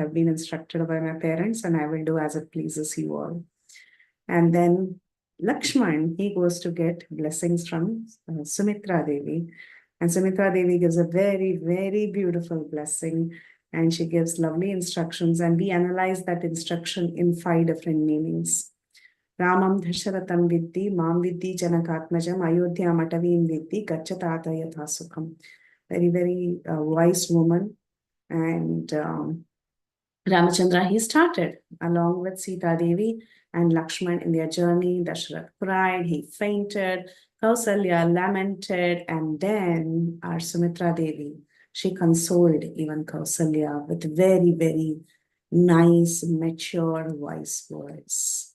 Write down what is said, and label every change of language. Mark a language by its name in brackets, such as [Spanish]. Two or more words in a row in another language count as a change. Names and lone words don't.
[English] I have been instructed by my parents and I will do as it pleases you all. And then Lakshman, he goes to get blessings from Sumitra Devi. And Sumitra Devi gives a very, very beautiful blessing. And she gives lovely instructions. And we analyze that instruction in 5 different meanings. [Sanskrit] Ramam Dhasharatam Viddi, Mam Viddi Janakatmajam, Ayodhya Matavim Viddi, Gachatata Yatha Sukham. [English] Very, very wise woman. And Ramachandra, he started along with Sita Devi and Lakshman in their journey. Dasharath cried, he fainted, Kausalya lamented, and then our Sumitra Devi, she consoled even Kausalya with very, very nice, mature, wise words.